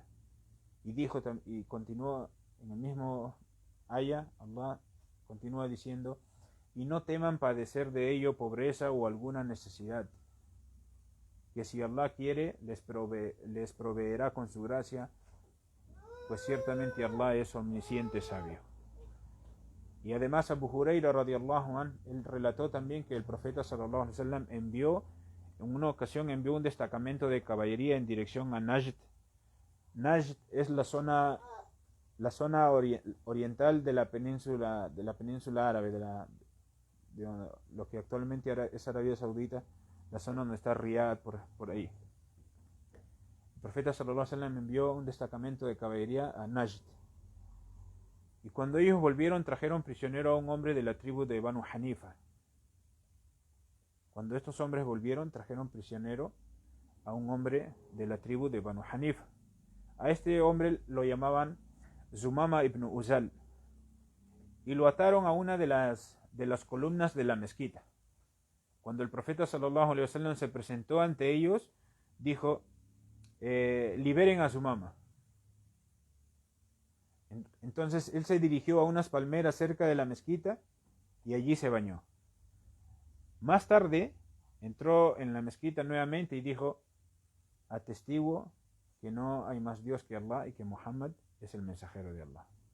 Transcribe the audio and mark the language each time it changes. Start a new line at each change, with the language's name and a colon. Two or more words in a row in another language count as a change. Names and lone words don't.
Spanish: Y dijo, y continuó en el mismo aya, Allah continúa diciendo: y no teman padecer de ello pobreza o alguna necesidad, que si Allah quiere les proveerá con su gracia, pues ciertamente Allah es omnisciente sabio. Y además Abu Huraira
Arabic: رضي الله عنه,
Spanish: él relató también que el profeta
Arabic: صلى الله عليه وسلم
Spanish: en una ocasión envió un destacamento de caballería en dirección a Najd. Najd es la zona oriental de la península árabe, de lo que actualmente es Arabia Saudita, la zona donde está Riyadh, por ahí. El profeta
Arabic: صلى الله عليه وسلم
Spanish: envió un destacamento de caballería a Najd. Y cuando ellos volvieron, trajeron prisionero a un hombre de la tribu de Banu Hanifa. Cuando estos hombres volvieron, trajeron prisionero a un hombre de la tribu de Banu Hanifa. A este hombre lo llamaban Zumama ibn Uzal. Y lo ataron a una de las columnas de la mezquita. Cuando el profeta
Arabic: صلى الله عليه وسلم
Spanish: se presentó ante ellos, dijo: liberen a Zumama. Entonces él se dirigió a unas palmeras cerca de la mezquita y allí se bañó. Más tarde entró en la mezquita nuevamente y dijo: atestiguo que no hay más Dios que Allah y que Muhammad es el mensajero de Allah.